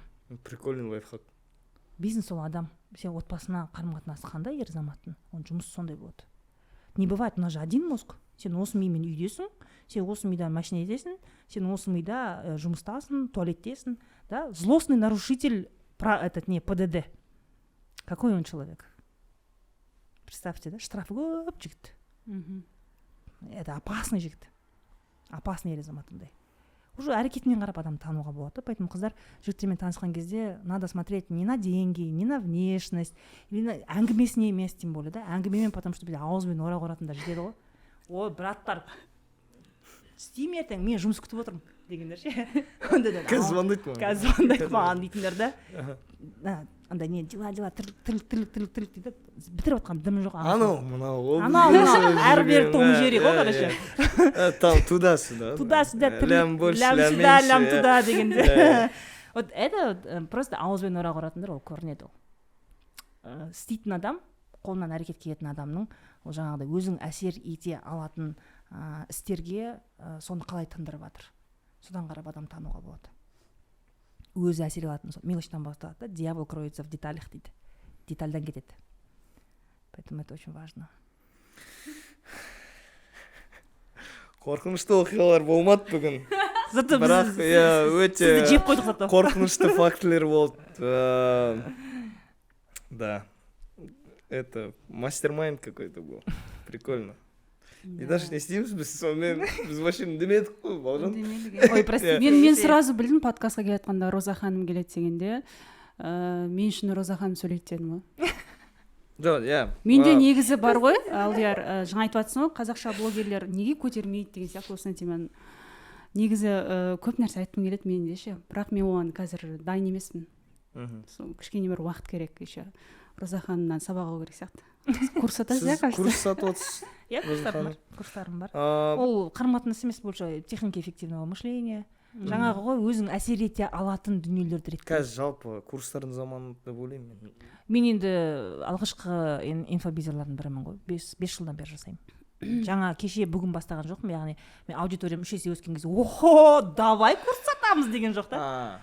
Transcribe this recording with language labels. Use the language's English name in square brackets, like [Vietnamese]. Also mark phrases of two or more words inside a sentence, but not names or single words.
[Russian] Прикольный лайфхак. [Kazakh] Бизнес ол адам. Сен отбасына қарым-қатынасы қандай ер азаматтың, оның жұмысы сондай болады. [Russian] Не бывает, у нас же один мозг. [Kazakh] Сен осы мимен үйдесің, сен осы мида машинедесің, сен осы мида жұмыстасың, туалеттесің. [Russian] Да? Злостный нарушитель ПДД. Какой он человек? Представьте, да? [Kazakh] Штрафы көп жігіт. [Russian] Это опасный [Kazakh] жігіт. Опасный ер азаматындай. Уже әрекетінен қарап адам тануға болады. [Russian] Поэтому [Kazakh] қыздар жігіттермен танысқан кезде [Russian] надо смотреть не на деньги, не на внешность, или на [Kazakh] әңгімесіне емес, [Russian] тем более, да? [Kazakh] Әңгімемен, [Russian] потому что [Kazakh] бізде ауызбен орақ ұратындар жетеді ғой. Ой, браттар, істейме ертең, мен жұмыс күтіп отырмын дегендер ше. Қазір звондайды ма? Қазір звондайды маған дейтіндер да. Андай не, дела, тірлік дейді. Бітіріп отқан дымы жоқ. Анау, әрі-бері том жері ғой, короче. [Russian] Там туда-сюда. Туда-сюда, лям больше, лям лям сюда, меньше. лям туда [Kazakh] дегенде. [Russian] Вот это просто [Kazakh] ауызбен орақ ұратындар, ол көрінеді ол. Істейтін адам, қолынан әрекет келетін адамның, ол жаңағыдай өзің әсер ете алатын істерге соны қалай тындырып жатыр. Содан қарап адам тануға болады. Өзі әсер алатын, мелочтан басталады, [Russian] дьявол кроется в деталях [Kazakh] дейді. Детальдан кетеді. [Russian] Поэтому это очень важно. [Kazakh] Қорқынышты оқиғалар болмады бүгін. Зато бірақ өте сізді жеп қойдық зато. қорқынышты фактілер болды. [Russian] Да. Это мастер-майнд какой-то был. Прикольно. И даже не [Kazakh] істейміз біз сонымен, біз вообще демедік қой, Балжан. [Russian] Ой, прости. [Kazakh] Мен сразу білдім подкастқа келетқанда Роза ханым келеді дегенде, мен үшін Роза ханым сөйлейді дедім ғой. Жоқ, Менде негізі бар ғой, Алдияр, жаңа айтып жатсың ғой, қазақша блогерлер неге көтермейді деген сияқты осыны теманы. Негізі көп нәрсе айтқым келеді менде ше, бірақ мен оған қазір дайын емеспін. Кішкене бір уақыт керек еще. Роза ханымнан сабақ алу керек сияқты. Курс сатасыз, сіз курс сатып отырсыз. Курстарым бар. Ол қарым-қатынас емес, [Russian] больше техника эффективного мышления, [Kazakh] жаңағы ғой өзің әсер ете алатын дүниелерді реттеу. қазір жалпы курстардың заманы деп ойлаймын мен. Мен енді алғашқы инфобизерлардың бірімін ғой, 5 жылдан бері жасаймын. Жаңа кеше бүгін бастаған жоқпын, яғни мен аудиториям 3 есе өскен кезде охо, давай курс сатамыз деген жоқ та.